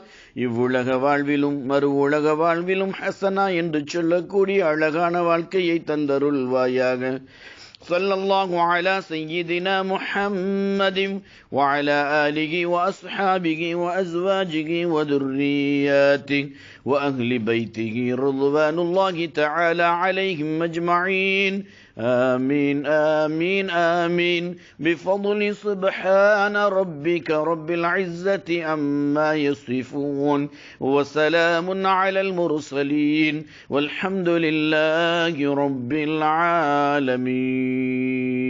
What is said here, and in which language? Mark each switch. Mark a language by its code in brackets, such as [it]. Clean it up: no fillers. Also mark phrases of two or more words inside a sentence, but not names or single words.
[ta] இவ்வுலக வாழ்விலும் மறு உலக வாழ்விலும் ஹசனா என்று சொல்லக்கூடிய அழகான வாழ்க்கையை தந்தருள்வாயாக. [ar] صلى الله على سيدنا محمد وعلى آله وأصحابه وأزواجه وذرياته وأهل بيته رضوان الله تعالى عليهم أجمعين. آمين آمين آمين بفضل سبحان ربك رب العزة عما يصفون وسلام على المرسلين والحمد لله رب العالمين.